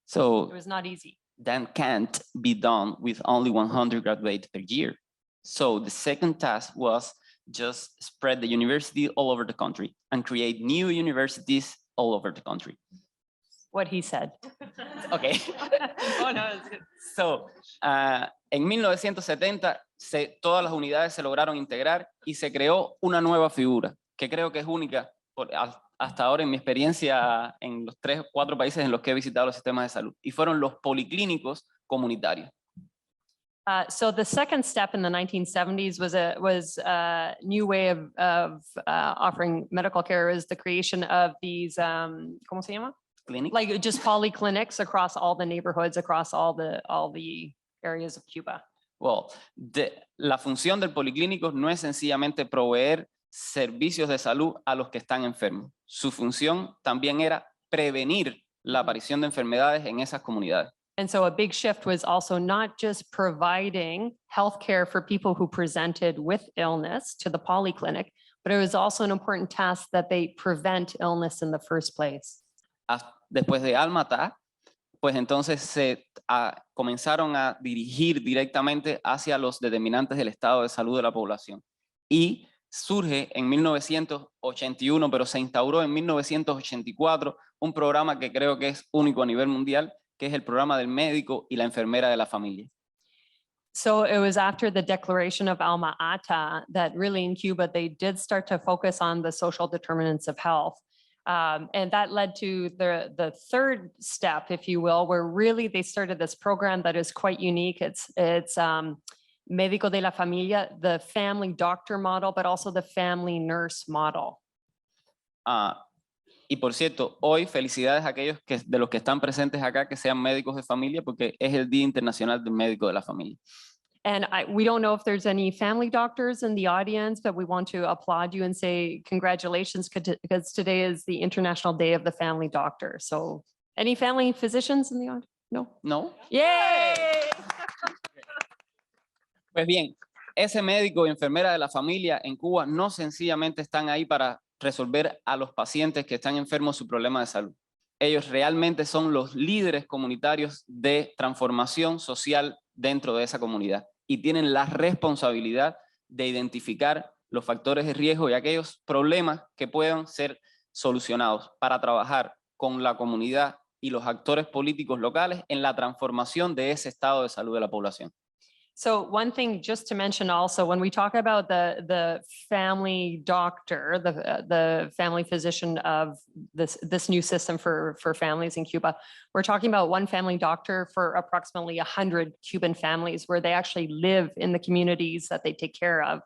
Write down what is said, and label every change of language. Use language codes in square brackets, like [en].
[en] So It was not easy. that can't be done with only 100 graduates per year. So the second task was just spread the university all over the country and create new universities all over the country. What he said. Okay. Oh, no, it's good. [es] So, en 1970 todas las unidades se lograron integrar y se creó una nueva figura que creo que es única hasta ahora en mi experiencia en los 3 o 4 países en los que he visitado los sistemas de salud, y fueron los policlínicos comunitarios. [en] So the second step in the 1970s was a new way of offering medical care, is the creation of these, [es] ¿cómo se llama? [en] Clinic. Like just polyclinics across all the neighborhoods, across all the areas of Cuba. [es] Well, la función del policlínico no es sencillamente proveer servicios de salud a los que están enfermos. Su función también era prevenir la aparición de enfermedades en esas comunidades. [en] And so a big shift was also not just providing healthcare for people who presented with illness to the polyclinic, but it was also an important task that they prevent illness in the first place. [es] Después de Almatá, pues entonces se comenzaron a dirigir directamente hacia los determinantes del estado de salud de la población. Y surge en 1981, pero se instauró en 1984 un programa que creo que es único a nivel mundial, que es el programa del médico y la enfermera de la familia. [en] So it was after the declaration of Alma-Ata that really in Cuba, they did start to focus on the social determinants of health. And that led to the third step, if you will, where really they started this program that is quite unique. It's Médico de la Familia, the family doctor model, but also the family nurse model. [es] Y por cierto, hoy felicidades a aquellos de los que están presentes acá que sean médicos de familia, porque es el Día Internacional del Médico de la Familia. [en] And we don't know if there's any family doctors in the audience, but we want to applaud you and say congratulations, because today is the International Day of the Family Doctor. So any family physicians in the audience? No? [es] ¿No? Yay! Pues bien, ese médico y enfermera de la familia en Cuba no sencillamente están ahí para resolver a los pacientes que están enfermos su problema de salud. Ellos realmente son los líderes comunitarios de transformación social dentro de esa comunidad y tienen la responsabilidad de identificar los factores de riesgo y aquellos problemas que puedan ser solucionados para trabajar con la comunidad y los actores políticos locales en la transformación de ese estado de salud de la población. [en] So one thing just to mention also, when we talk about the family doctor, the family physician of this new system for families in Cuba, we're talking about one family doctor for approximately 100 Cuban families where they actually live in the communities that they take care of.